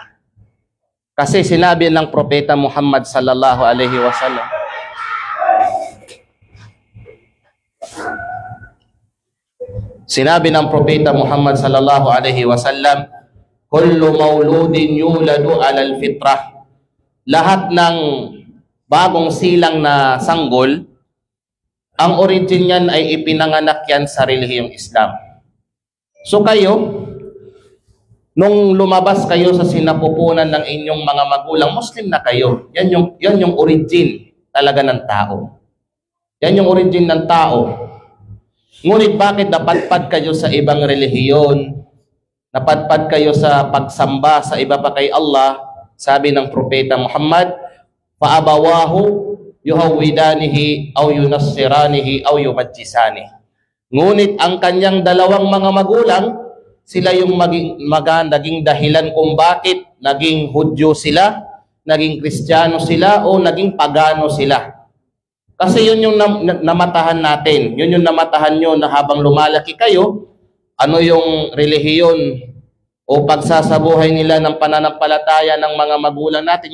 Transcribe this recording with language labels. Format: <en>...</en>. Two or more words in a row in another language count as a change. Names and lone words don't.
<tl>Kasi sinabi ng Propeta Muhammad</tl> <ar>صلى الله عليه وسلم, "كل مولود يولد على الفطرة."</ar> <tl>Lahat ng bagong silang na sanggol, ang origin niyan ay ipinanganak yan sa relihiyong Islam. So kayo, nung lumabas kayo sa sinapupunan ng inyong mga magulang, Muslim na kayo. Yan yung origin talaga ng tao. Yan yung origin ng tao. Ngunit bakit napadpad kayo sa ibang relihiyon? Napadpad kayo sa pagsamba sa iba pa kay Allah? Sabi ng Propeta Muhammad,</tl> <ar>"فأبواه يهودانه أو ينصرانه أو يمجسانه."</ar> <tl>Ngunit ang kanyang dalawang mga magulang, sila yung naging dahilan kung bakit naging Hudyo sila, naging Kristiyano sila, o naging pagano sila. Kasi yun yung namatahan natin. Yun yung namatahan nyo na habang lumalaki kayo, ano yung relihiyon o pagsasabuhay nila ng pananampalataya ng mga magulang natin.</tl>